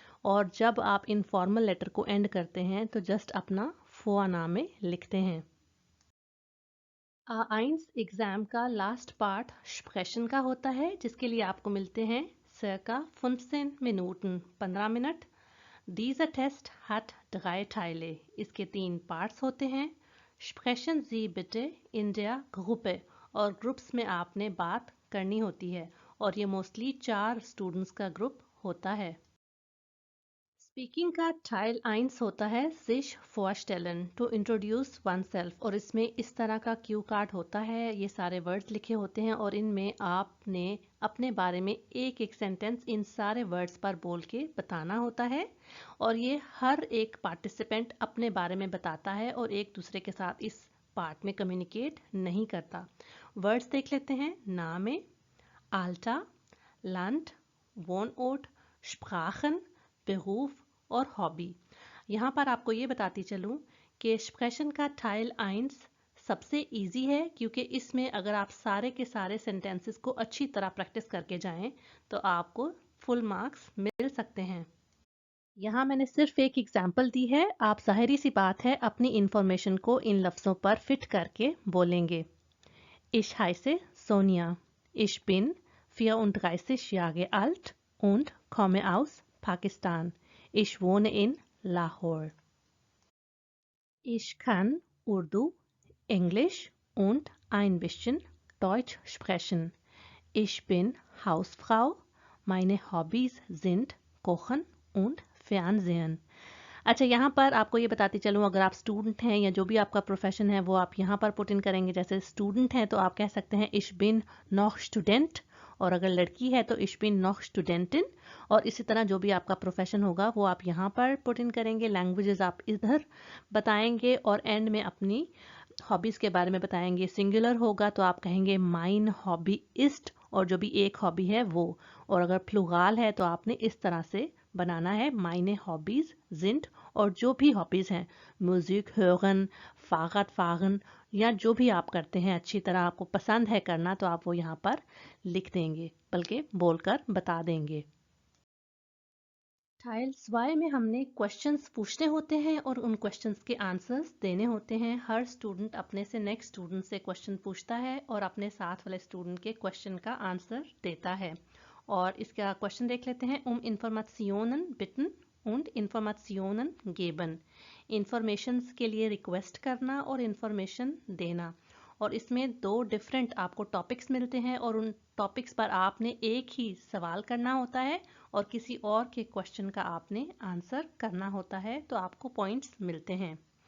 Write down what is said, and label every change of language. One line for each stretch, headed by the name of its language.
Hindi: और जब आप इनफॉर्मल लेटर को एंड करते हैं तो जस्ट अपना Vorname लिखते हैं। A1 एग्ज़ाम का लास्ट पार्ट स्प्रेशन का होता है, जिसके लिए आपको मिलते हैं
German: circa 15 Minuten,
Hindi: 15 minute.
German: Dieser Test hat 3 Teile।
Hindi: इसके 3 पार्ट्स होते हैं।
German: Sprechen Sie bitte in der Gruppe।
Hindi: और ग्रुप्स में आपने बात करनी होती है, और ये मोस्टली 4 स्टूडेंट्स का ग्रुप होता है। स्पीकिंग का टाइल 1 होता है
German: sich vorstellen,
Hindi: to introduce oneself। और इसमें इस तरह का क्यू कार्ड होता है, ये सारे वर्ड्स लिखे होते हैं और इनमें आपने अपने बारे में एक एक सेंटेंस इन सारे वर्ड्स पर बोल के बताना होता है। और ये हर एक पार्टिसिपेंट अपने बारे में बताता है और एक दूसरे के साथ इस पार्ट में कम्युनिकेट नहीं करता। वर्ड्स देख लेते हैं।
German: नामे, Alter, Land, Wohnort, Sprachen, Beruf और हॉबी।
Hindi: यहाँ पर आपको ये बताती चलूँ कि स्प्रेशन का टाइल 1 सबसे इजी है, क्योंकि इसमें अगर आप सारे के सारे सेंटेंसेस को अच्छी तरह प्रैक्टिस करके जाएं तो आपको फुल मार्क्स मिल सकते हैं। यहाँ मैंने सिर्फ एक एग्जाम्पल दी है, आप जाहिर सी बात है अपनी इंफॉर्मेशन को इन लफ्ज़ों पर फिट करके बोलेंगे।
German: Ich heiße Sonja। Ich bin 34 Jahre alt und komme aus Pakistan। Ich wohne in Lahore। Ich kann Urdu, Englisch und ein bisschen Deutsch sprechen। Ich bin Hausfrau। Meine Hobbys sind Kochen und Fernsehen।
Hindi: अच्छा, यहाँ पर आपको ये बताती चलूँ, अगर आप student हैं या जो भी आपका प्रोफेशन है वो आप यहाँ पर पुट इन करेंगे। जैसे स्टूडेंट हैं तो आप कह सकते हैं
German: Ich bin noch Student।
Hindi: और अगर लड़की है तो
German: Ich bin noch Studentin।
Hindi: और इसी तरह जो भी आपका प्रोफेशन होगा वो आप यहाँ पर पुट इन करेंगे। लैंग्वेजेस आप इधर बताएंगे और एंड में अपनी हॉबीज़ के बारे में बताएंगे। सिंगुलर होगा तो आप कहेंगे
German: Mein Hobby ist,
Hindi: और जो भी एक हॉबी है वो। और अगर प्लूराल है तो आपने इस तरह से बनाना है
German: Meine Hobbys sind,
Hindi: और जो भी हॉबीज़ हैं, म्यूज़िक hören, फागत फागन, या जो भी आप करते हैं अच्छी तरह आपको पसंद है करना तो आप वो यहाँ पर लिख देंगे, बल्कि बोलकर बता देंगे। टाइल 2 में हमने क्वेश्चंस पूछने होते हैं और उन क्वेश्चंस के आंसर्स देने होते हैं। हर स्टूडेंट अपने से नेक्स्ट स्टूडेंट से क्वेश्चन पूछता है और अपने साथ वाले स्टूडेंट के क्वेश्चन का आंसर देता है। और इसका क्वेश्चन देख लेते हैं।
German: Informationen bitten und Informationen geben।
Hindi: Informations के लिए रिक्वेस्ट करना और इंफॉर्मेशन देना। और इसमें दो डिफरेंट आपको टॉपिक्स मिलते हैं और उन टॉपिक्स पर आपने एक ही सवाल करना होता है और किसी और के क्वेश्चन का आपने आंसर करना होता है, तो आपको पॉइंट्स मिलते हैं।